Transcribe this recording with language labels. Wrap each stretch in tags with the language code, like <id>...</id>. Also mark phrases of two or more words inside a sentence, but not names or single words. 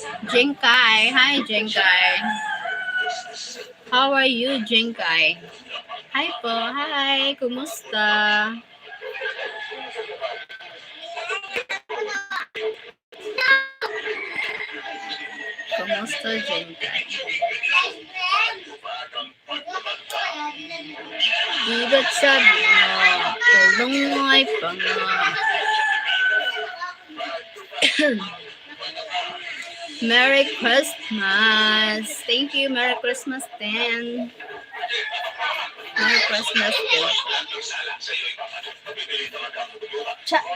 <en>Jinkai. Hi, Jinkai. How are you, Jinkai? Hi po. Hi.</en> <tl>Kumusta? Kumusta, Jinkai? Di ba't sabi mo, tulong ay panga.</tl> <en>Merry Christmas! Thank you, Merry Christmas din. Merry Christmas din. Cha!</en>